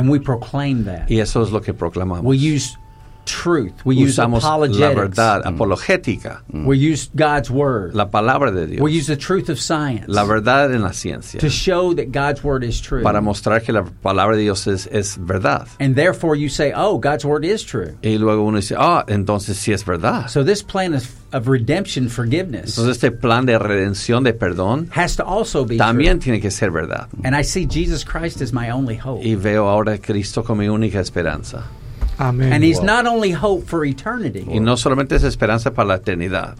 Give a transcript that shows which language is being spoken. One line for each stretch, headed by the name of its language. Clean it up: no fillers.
English: And we proclaim that.
Spanish: Y eso es lo que proclamamos.
English: We use truth. We
Spanish: usamos
English: use apologetics.
Spanish: La verdad apologética.
English: We use God's word.
Spanish: La palabra de Dios.
English: We use the truth of science.
Spanish: La verdad en la ciencia.
English: To show that God's word is true.
Spanish: Para mostrar que la palabra de Dios es verdad.
English: And therefore you say, oh, God's word is true.
Spanish: Y luego uno dice, entonces sí es verdad.
English: So this plan is of redemption, forgiveness.
Spanish: Entonces este plan de redención, de perdón,
English: has to also be
Spanish: también
English: true.
Spanish: Tiene que ser verdad.
English: And I see Jesus Christ as my only hope.
Spanish: Y veo ahora a Cristo como mi única esperanza.
English: Amen. And he's not only hope for eternity.
Spanish: Y no solamente es esperanza para la eternidad.